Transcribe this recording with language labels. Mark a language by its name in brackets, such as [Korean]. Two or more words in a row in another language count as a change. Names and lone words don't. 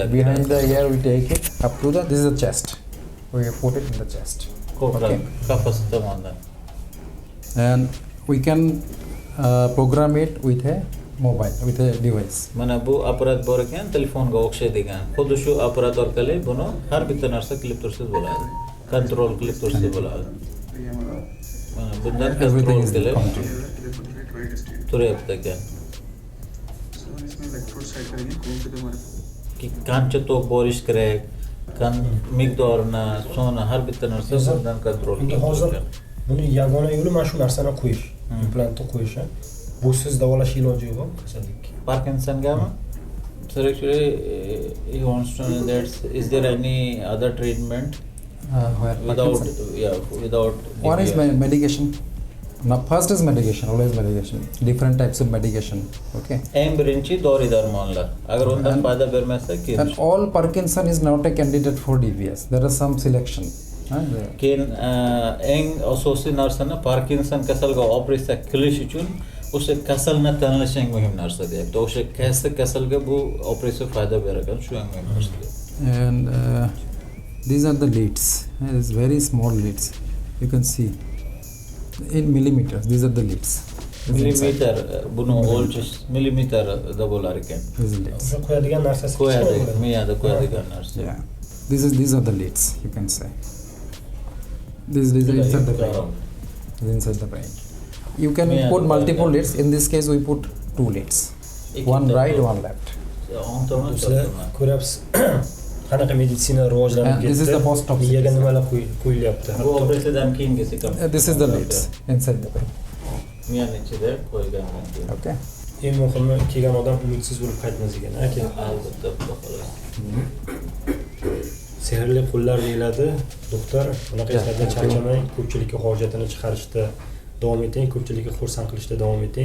[English] Behind the ear, we take it up to the. This is the chest. We put it in the chest. [Uzbek] Ko'krak [English] Okay. [Uzbek] qafasi tomonidan. [English] And we can program it with a mobile, with a device. [Uzbek] Mana bu apparat bor ekan, telefonga o'xshaydigan. Xuddi shu apparat orqali buni har bitta narsa qilib tursangiz bo'ladi. Kontrol qilib tursangiz bo'ladi. Mana bundan [English] Everything [Uzbek] kontrol [English] is [Uzbek] qilib [English] control. [Uzbek] turyapti ekan. Qancha tok borish kerak, miqdorini, soni har bitta narsa bundan kontrol qilib Hozir turgan. buni yagona yo'li mana shu narsani qo'yish, implantni qo'yish. Bu siz davolash iloji yo'q kasallikka. Parkinsongami? [English] So actually, he wants to know that is there any other treatment Where without Parkinson? without One is medication. Now, first is medication, always medication. Different types of medication. Okay. [Uzbek] eng birinchi dori darmonlar. Agar undan foyda bermasa keyin [English] And all Parkinson is not a candidate for DBS. There is some selection. [Uzbek] keyin eng asosiy narsani Parkinson kasaliga operatsiya qilish uchun o'sha kasalni tanlash eng muhim narsa deyapti. O'sha qaysi kasalga bu operatsiya foyda beragan shu eng muhim narsa. [English] And these are the leads. It's very small leads. You can see in millimeters. These are the leads. [Uzbek] Millimeter buni o'lchash millimetrda bo'lar ekan. [English] These are leads. [Uzbek] O'sha qo'yadigan narsasi Qo'yadi, miyada qo'yadigan narsa. [English] Yeah. These are the leads. You can say. These are inside the brain. Inside the brain. You can put multiple leads. In this case, we put two leads. One right, one left. [Uzbek] Sizlar ko'ryapsiz qanaqa meditsina rivojlanib [English] And this is the post op. [Uzbek] Miyaga nimalar qo'yilyapti. Bu operatsiyadan keyingisi [English] This is the leads inside the brain. [Uzbek] miyani ichida qo'ygandan keyin. [English] Okay. [Uzbek] Eng muhimi kelgan odam umidsiz bo'lib qaytmas ekan. Aka, Albatta, xudo xohlasa. sehrli qo'llar deyiladi. Doktor, bunaqa ishlardan charchamang, ko'pchilikka hojatini chiqarishda davom eting, ko'pchilikka xursand qilishda davom eting.